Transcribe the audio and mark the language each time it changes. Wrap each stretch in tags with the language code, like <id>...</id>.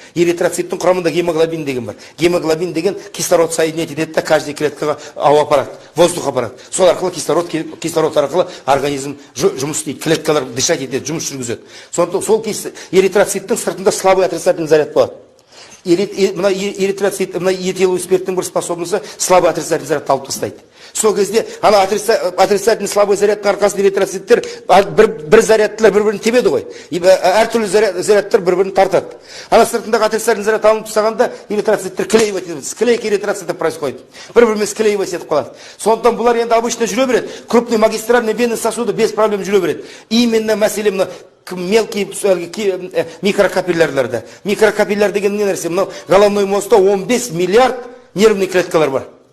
<kk>Эритроциттің құрамында гемоглобин деген бар. Гемоглобин деген кислород соединять етеді, каждый клеткаға ауа апарады, воздух апарады. Сол арқылы кислород арқылы организм жұмыс істейді, клеткалар дышать етеді, жұмыс жүргізеді. Сондықтан сол эритроциттің сыртында слабый отрицательный заряд болады. Мына эритроцит, мына этиловый спирттің бір способності слабый отрицательный заряд алып тастайды. Сол кезде ана отрицательный слабый зарядтың арқасында эритроциттер бір зарядтылар бір-бірін тебеді ғой. Әртүрлі зарядтар бір-бірін тартады. Ана сыртындағы отрицательный заряд алынып тастағанда эритроциттер клеивать етеді.</kk> <ru>Склейка эритроцитов происходит.</ru> <kk>Бір-бірімен склеивать етіп қалады. Сондықтан бұлар енді обычно жүре береді.</kk> <ru>Крупный магистральный венный сосуды без проблем</ru> <kk>жүре береді.</kk> <ru>Именно мәселе мына мелкие микрокапиллярларда.</ru> <kk>Микрокапилляр деген не нәрсе? Мынау головной мозгта 15 миллиард нервный клеткалар бар.</kk>